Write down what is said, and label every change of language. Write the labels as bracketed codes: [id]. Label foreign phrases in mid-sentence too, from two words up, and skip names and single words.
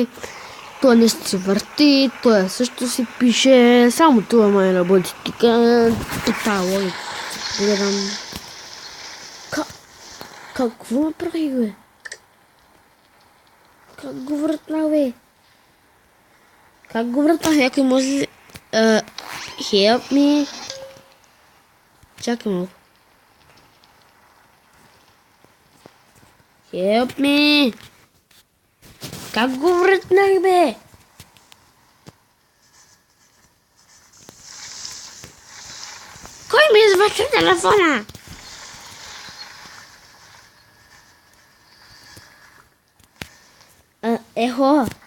[bg] Той нещо се върти, той също си пише. Само това май работи така. Така логика. Гледам. Какво направи, бе? Как го въртна, бе? Как го въртна? Някой може ли... [en] Help me. [bg] Чакай малко. [en] Help me. [bg] Как го въртнах, бе? Кой ми извърши телефона? Ехо.